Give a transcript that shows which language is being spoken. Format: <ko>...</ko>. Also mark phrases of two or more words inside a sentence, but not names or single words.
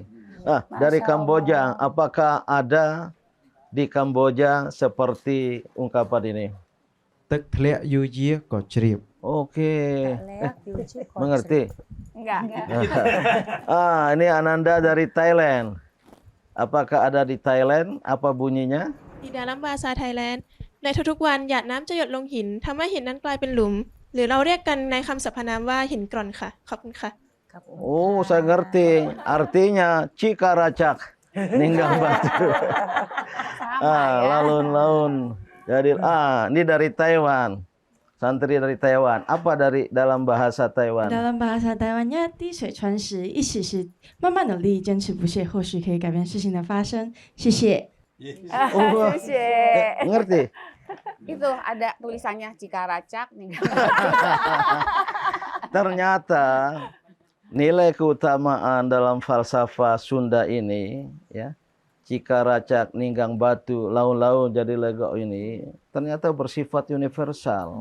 <id>Dari Kamboja, apakah ada di Kamboja seperti ungkapan ini? Tức lẹ yu yia có trip. Oke, mengerti? Enggak. Ini Ananda dari Thailand. Apakah ada di Thailand? Apa bunyinya? di dalam bahasa Thailand</id> <th>ในทุกๆวันหยาดน้ำจะหยดลงหินทำให้หินนั้นกลายเป็นหลุมหรือเราเรียกกันในคำสรรพนามว่าหินกร่อนค่ะขอบคุณค่ะ</th> <id>Oh, saya ngerti. Artinya</id> <su>Cikaracak, Ninggang Batu.</su> <id>Laun-laun. Jadi ini dari Taiwan. Santri dari Taiwan. Apa dari dalam bahasa Taiwan? dalam bahasa Taiwan</id> <zh>呀，滴水穿石，意思是慢慢努力，坚持不懈，或许可以改变事情的发生。谢谢。</zh> <id>Ngerti? Itu ada tulisannya Cikaracak nih. Ternyata nilai keutamaan dalam falsafah Sunda ini, ya,</id> <su>Cikaracak, Ninggang Batu, laun-laun jadi legok</su> <id>ini, ternyata bersifat universal.</id>